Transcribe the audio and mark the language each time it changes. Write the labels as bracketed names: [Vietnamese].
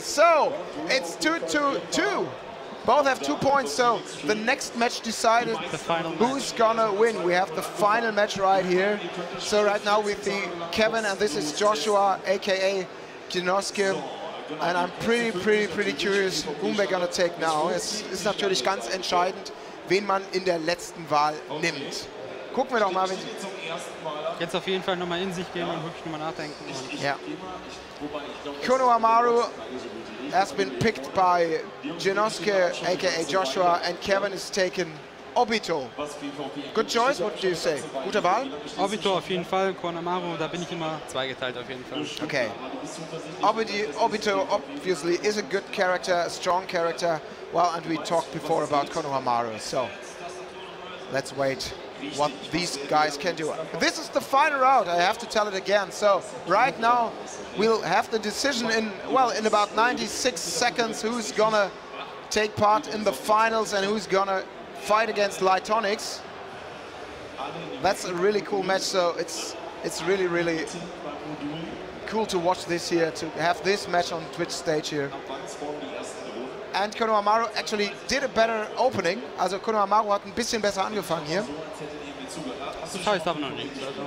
[English] So it's 2-2-2. Both have 2 points, so the next match decided who's gonna win. We have the final match right here. So right now we see Kevin, and this is Joshua, aka Genosuke. And I'm pretty curious whom we're gonna take now. [German] Es ist natürlich ganz entscheidend, wen man in der letzten Wahl nimmt. Gucken wir doch mal, wenn Jetzt auf jeden Fall nochmal in sich gehen und wirklich nochmal nachdenken. Und ja. [English] Konohamaru has been picked by Genosuke, aka Joshua, and Kevin is taken Obito. Good choice, what do you say? [German] Gute Wahl? Obito auf jeden Fall, Konohamaru, da bin ich immer zweigeteilt auf jeden Fall. [English] Okay. Obito obviously is a good character, a strong character. Well, and we talked before about Konohamaru, so let's wait what these guys can do. This is the final round, I have to tell it again. So right now we'll have the decision in about 96 seconds who's gonna take part in the finals and who's gonna fight against Lightonics. That's a really cool match, so it's really cool to watch this here, to have this match on Twitch stage here. And Konohamaru actually did a better opening. [German] Also Konohamaru hat ein bisschen besser angefangen hier. Das heißt aber noch nichts.